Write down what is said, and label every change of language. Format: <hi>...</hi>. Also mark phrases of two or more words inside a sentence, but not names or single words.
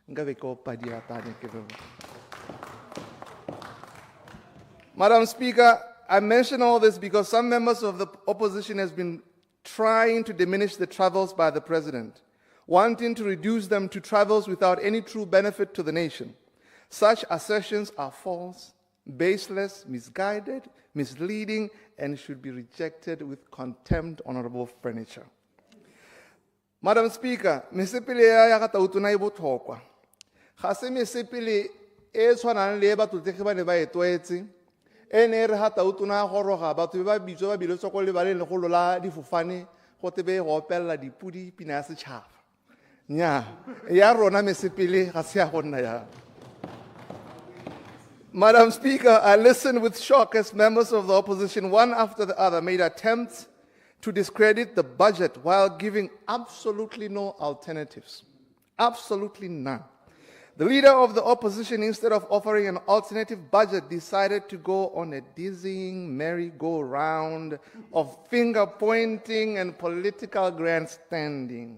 <en>Madam Speaker, I mention all this because some members of the opposition has been trying to diminish the travels by the President, wanting to reduce them to travels without any true benefit to the nation. Such assertions are false, baseless, misguided, misleading, and should be rejected with contempt, honorable furniture. Madam Speaker,</en> <tn>mesepele ya ga tautuna e botlhokwa. Ga se mesepele e tshwanang le batlotlegi ba ne ba etoetse e ne re ga tautuna goroga batho ba bitso ba biletswa go lebaleng le go lola difofane go tebe go opella dipudi pina ya setšhaba. Nya ya rona mesepele ga se ya go nna ya.</tn> <en>Madam Speaker, I listened with shock as members of the opposition, one after the other, made attempts to discredit the budget while giving absolutely no alternatives. Absolutely none. The leader of the opposition, instead of offering an alternative budget, decided to go on a dizzying merry-go-round of finger-pointing and political grandstanding.</en>